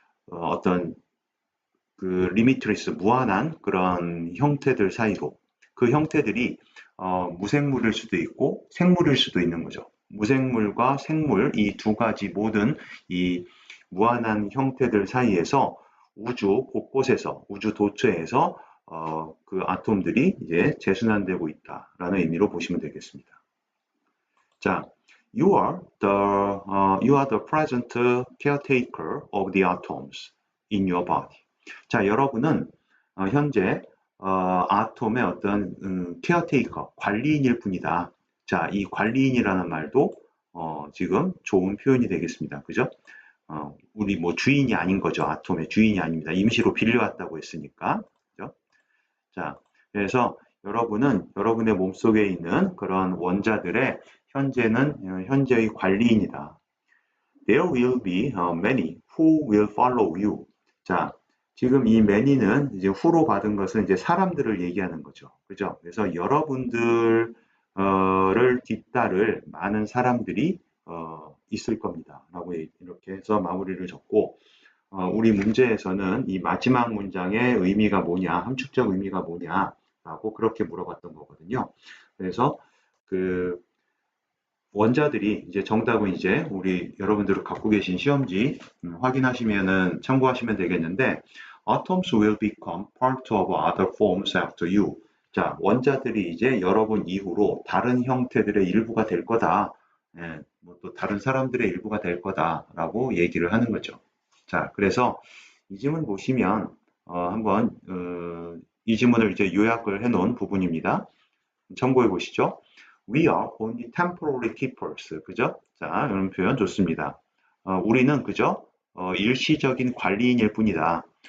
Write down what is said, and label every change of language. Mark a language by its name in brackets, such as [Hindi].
[Korean] 어떤 그 limitless 무한한 그런 형태들 사이로 그 형태들이 무생물일 수도 있고 생물일 수도 있는 거죠. 무생물과 생물 이 두 가지 모든 이 무한한 형태들 사이에서 우주 곳곳에서 우주 도처에서 그 아톰들이 이제 재순환되고 있다라는 의미로 보시면 되겠습니다. [English] 자, you are the present caretaker of the atoms in your body. [Korean] 자, 여러분은 현재 아톰의 어떤 케어테이커, 관리인일 뿐이다. 자, 이 관리인이라는 말도 지금 좋은 표현이 되겠습니다. 그죠? 우리 뭐 주인이 아닌 거죠. 아톰의 주인이 아닙니다. 임시로 빌려왔다고 했으니까. 그죠? 자, 그래서 여러분은 여러분의 몸속에 있는 그런 원자들의 현재의 관리인이다. [English] There will be many who will follow you. [Korean] 자, 지금 이 many는 이제 who로 받은 것은 이제 사람들을 얘기하는 거죠. 그죠? 그래서 여러분들을 뒤따를 많은 사람들이 있을 겁니다. 라고 이렇게 해서 마무리를 졌고, 우리 문제에서는 이 마지막 문장의 의미가 뭐냐, 함축적 의미가 뭐냐라고 그렇게 물어봤던 거거든요. 그래서 그 원자들이 이제 정답은 이제 우리 여러분들 갖고 계신 시험지 확인하시면은 참고하시면 되겠는데 [English] atoms will become part of other forms after you. [Korean] 자, 원자들이 이제 여러분 이후로 다른 형태들의 일부가 될 거다. 예, 뭐또 다른 사람들의 일부가 될 거다라고 얘기를 하는 거죠. 자, 그래서 이 지문 보시면 한번 이 지문을 이제 요약을 해놓은 부분입니다. 참고해 보시죠. [English] We are only temporary keepers. [Korean] 그죠? 자, 이런 표현 좋습니다. 우리는 그죠? 일시적인 관리인일 뿐이다.